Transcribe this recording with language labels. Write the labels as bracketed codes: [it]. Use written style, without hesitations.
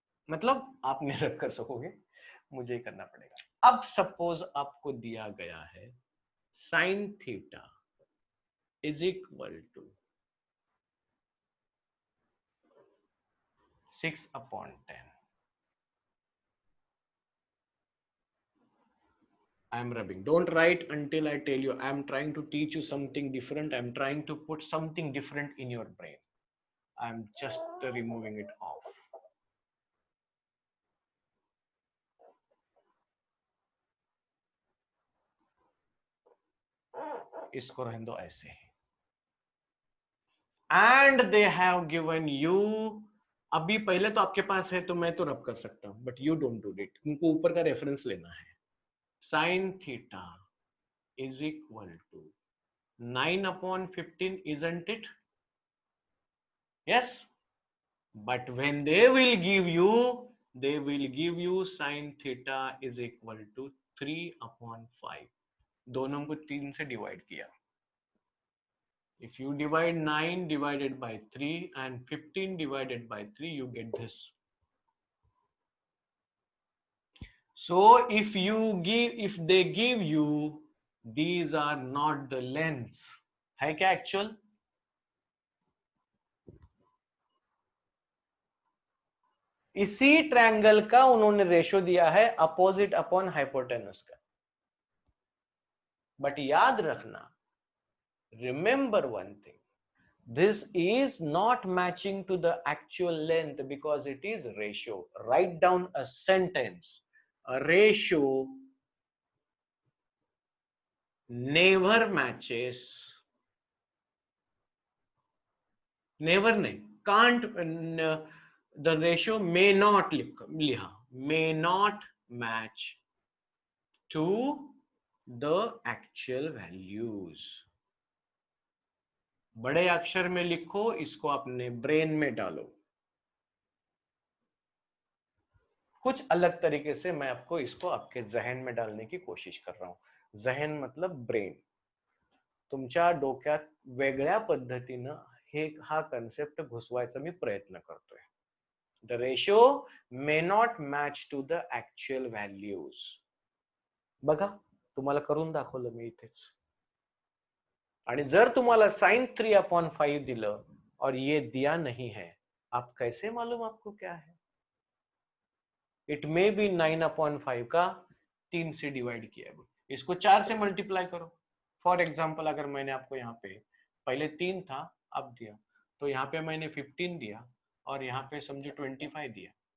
[hi] मतलब आप नहीं रब कर सकोगे, मुझे ही करना पड़ेगा. अब सपोज आपको दिया गया है sine theta is equal to 6 upon 10. [en] I am rubbing. Don't write until I tell you. I am trying to teach you something different. I am trying to put something different in your brain. I am just removing it off. [hi] इसको रहने दो ऐसे. [en] And they have given you [hi] अभी पहले तो आपके पास है तो मैं तो रब कर सकता हूं, [en] but you don't do it, [hi] तुमको ऊपर का रेफरेंस लेना है. [en] Sine theta is equal to 9/15, isn't it? Yes. But when they will give you sine theta is equal to 3/5. [hi] दोनों को 3 से डिवाइड किया. [en] If you divide 9 divided by 3 and 15 divided by 3, you get this. So if they give you, these are not the lengths. [hi] है क्या actual? इसी triangle का उन्होंने ratio दिया है अपोजिट अपॉन हाइपोटेनस का. [en] but [hi] याद रखना, [en] remember one thing, this is not matching to the actual length because it is ratio. Write down a sentence. A ratio never matches, never नहीं, can't, the ratio may not लिहा, may not match to the actual values. [hi] बड़े अक्षर में लिखो, इसको अपने brain में डालो. कुछ अलग तरीके से मैं आपको इसको आपके जहन में डालने की कोशिश कर रहा हूं. जहन मतलब ब्रेन. [mr] तुमच्या डोक्यात वेगळ्या पद्धतीनं हा कन्सेप्ट घुसवायचा मी प्रयत्न करतोय. [en] The ratio may not match to the actual values. [mr] बघा, तुम्हाला करून दाखवलं मी इथेच. आणि जर तुम्हाला साइन 3/5 दिलं [hi] और ये दिया नहीं है, आप कैसे मालूम आपको क्या है? [en] it may be [hi] 9/5 का 3 से डिवाइड किया है. इसको 4 से मल्टीप्लाई करो. फॉर एग्जाम्पल, अगर मैंने आपको यहाँ पे पहले 3 था, अब दिया, तो यहाँ पे मैंने 15 दिया और यहाँ पे समझो 25 दिया.